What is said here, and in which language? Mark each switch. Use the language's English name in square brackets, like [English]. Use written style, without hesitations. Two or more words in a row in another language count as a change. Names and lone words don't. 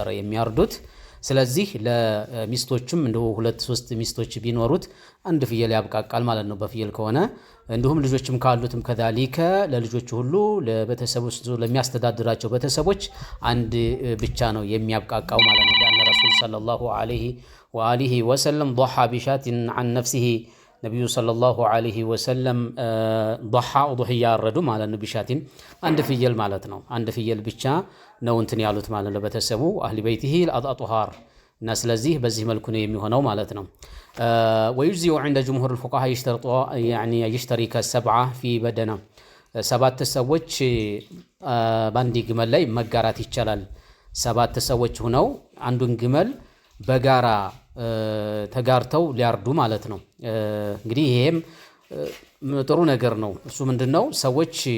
[Amharic] የሚያርዱት። ስለዚህ ለሚስቶችም እንደው 2-3 ሚስቶች ቢኖሩት አንድ ፍየል ያብቃቃል ማለት ነው በፍየል ከሆነ። እንዲሁም ልጆችም ካሉትም ከዛሊከ ለልጆቹ ሁሉ ለቤተሰቦች ለሚያስተዳድራቸው ቤተሰቦች አንድ ብቻ ነው የሚያብቃቃው ማለት ነው። ያን ረሱል [Arabic] صلى الله عليه وآله وسلم ضحى بشات عن نفسه [Amharic] ነብዩ [Arabic] صلى الله عليه وسلم [Amharic] ضحى ያረዱ ማለት ነው። ቢሻቲን አንድ ፍየል ማለት ነው። አንድ ፍየል ብቻ ነው እንትን ያሉት ማለት ነው በተሰቡ [Arabic] أهل بيته الأطهار [Amharic] እና ስለዚህ በዚህ መልኩ ነው የሚሆነው ማለት ነው። [Arabic] ويجزي عند جمهور الفقهاء يشترط يعني يشترك 7 في بدنه [Amharic] 7 ሰዎች ባንዲ ግመል ላይ መጋራት ይቻላል። 7 ሰዎች ሆነው አንዱን ግመል በጋራ ተጋርተው ሊያርዱ ማለት ነው። እንግዲህ ይሄም ጥሩ ነገር ነው። እሱ ምንድነው ሰዎች